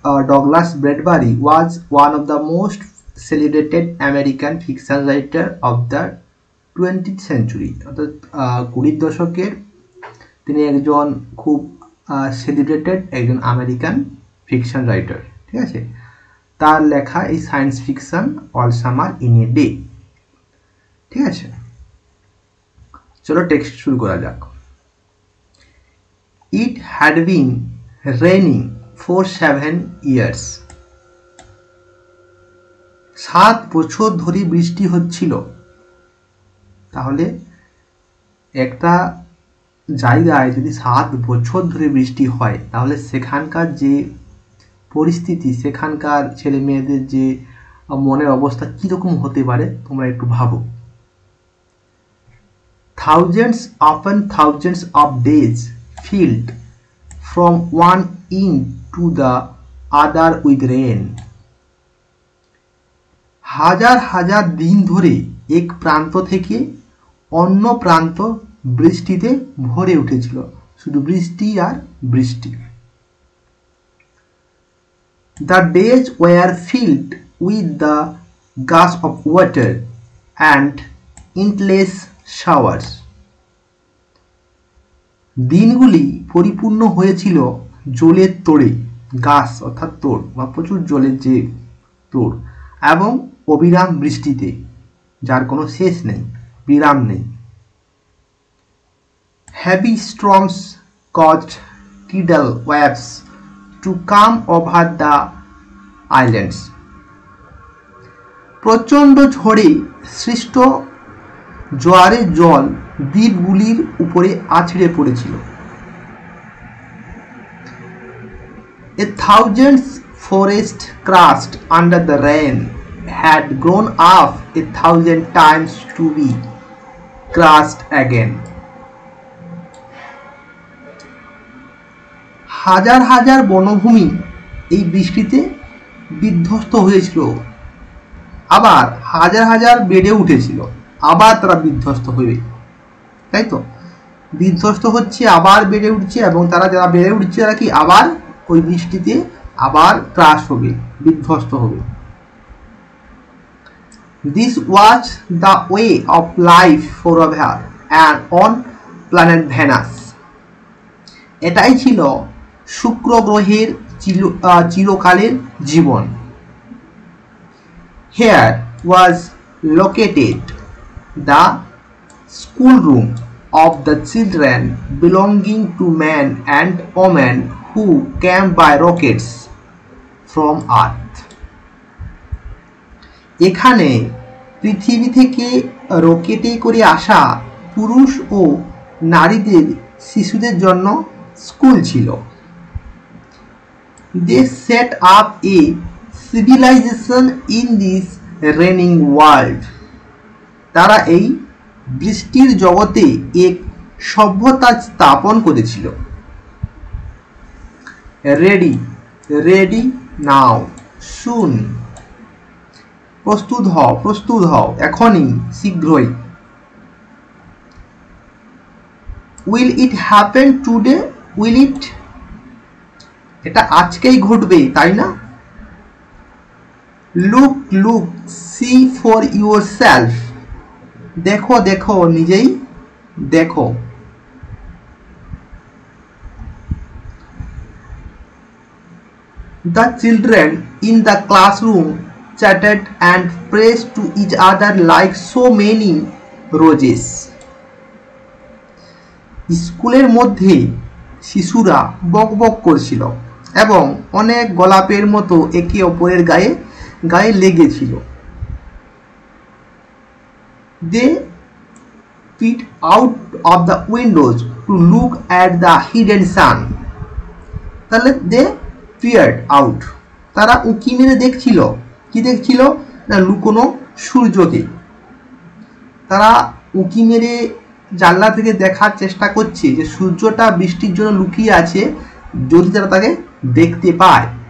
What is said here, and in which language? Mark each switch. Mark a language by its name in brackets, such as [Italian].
[English] Douglas Bradbury was one of the most celebrated American fiction writer of the 20th century. [Bangla] অর্থাৎ 20 দশকের তিনি একজন খুব সেলিব্রেটেড একজন আমেরিকান ফিকশন রাইটার। ঠিক আছে, তার লেখা এই science fiction all summer in a day. ঠিক আছে, চলো টেক্সট শুরু করা যাক। [English] It had been raining for 7 years. [Bangla] 7 বছর ধরে বৃষ্টি হচ্ছিল। তাহলে একটা জায়গায় যদি 7 বছর ধরে বৃষ্টি হয়, তাহলে সেখানকার যে পরিস্থিতি, সেখানকার ছেলে মেয়েদের যে মনের অবস্থা কিরকম হতে পারে তোমরা একটু ভাবো। [English] Thousands of days filled from one end to the other with rain. [Bangla] হাজার হাজার দিন ধরে এক প্রান্ত থেকে অন্য প্রান্ত বৃষ্টিতে ভরে উঠেছিল। শুধু বৃষ্টি আর বৃষ্টি। [English] The days were filled with the gush of water and endless showers. [Bangla] দিনগুলি পরিপূর্ণ হয়েছিল জলের তোড়ে, গাছ অর্থাৎ তোড় বা প্রচুর জলের যে তোড়, এবং অবিরাম বৃষ্টিতে, যার কোনো শেষ নেই, বিরাম নেই। [English] Heavy storms caused tidal waves to come over the islands. [Bangla] প্রচণ্ড ঝড়ে সৃষ্ট জোয়ারের জল দ্বীপগুলির উপরে আছড়ে পড়েছিল। [English] A thousand forests crushed under the rain had grown up 1,000 times to be crushed again. [Bangla] হাজার হাজার বনভূমি এই বৃষ্টিতে বিধ্বস্ত হয়েছিল, আবার হাজার হাজার বেড়ে উঠেছিল, আবার তারা বিধ্বস্ত হবে, তাই তো? বিধ্বস্ত হচ্ছে, আবার বেড়ে উঠছে, এবং তারা যারা বেড়ে উঠছে তারা কি আবার ওই বৃষ্টিতে আবার ত্রাস হবে, বিধ্বস্ত হবে। [English] This was the way of life forever and on planet Venus. [Bangla] এটাই ছিল শুক্র গ্রহের চিরকালের জীবন। [English] Here was located the schoolroom of the children belonging to men and women who came by rockets from Earth. [Bangla] এখানে পৃথিবী থেকে রকেটে করে আসা পুরুষ ও নারীদের, শিশুদের জন্য স্কুল ছিল। [English] They set up a civilization in this raining world. [Bangla] তারা এই বৃষ্টির জগতে এক সভ্যতা স্থাপন করেছিল। [English] Ready, ready now, soon. [Bangla] প্রস্তুত হও, প্রস্তুত হও, এখনই, শীঘ্রই। [English] Will it happen today? Will it? [Bangla] এটা আজকেই ঘটবে, তাই না? [English] Look, look, see for yourself. [Bangla] দেখো, দেখো, নিজেই দেখো। [English] The children in the classroom chatted and pressed to each other like so many roses. [Bangla] স্কুলের মধ্যে শিশুরা বকবক করছিল এবং অনেক গোলাপের মতো একে অপরের গায়ে গায়ে লেগেছিল। [English] They peeped out of the windows to look at the hidden sun. [Bangla] তাহলে [English] they peered out, [Bangla] তারা উঁকি মেরে দেখছিল, কি দেখছিল না, লুকোনো সূর্যকে। তারা উঁকি মেরে জানলা থেকে দেখার চেষ্টা করছে যে সূর্যটা বৃষ্টির জন্য লুকিয়ে আছে, যদি তারা তাকে দেখতে পায়।